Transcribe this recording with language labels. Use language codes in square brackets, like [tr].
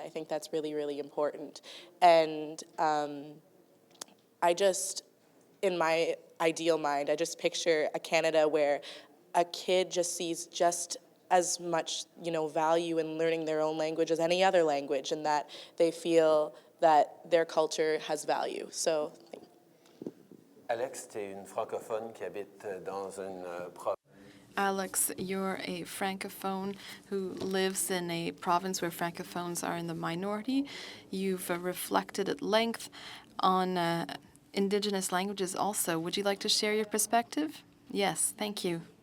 [en] I think that's really, really important. And I just, in my ideal mind, I just picture a Canada where a kid just sees just as much, value in learning their own language as any other language, and that they feel that their culture has value. So, [fr] Alex, tu es une francophone qui habite dans une province. [en] Alex, you're a francophone who lives in a province where francophones are in the minority. You've reflected at length on Indigenous languages also. Would you like to share your perspective? Yes, thank you.